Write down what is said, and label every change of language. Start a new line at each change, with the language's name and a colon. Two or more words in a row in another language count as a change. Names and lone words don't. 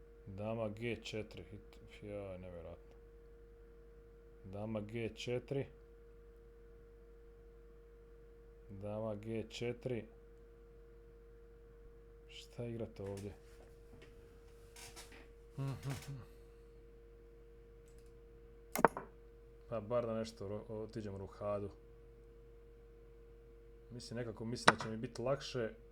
Croatian: Dama G4. Ja, nevjerojatno. Dama G4. Dama G4. Šta igrate ovdje? Pa bar da nešto otiđem u ruhadu. Mislim da će mi biti lakše.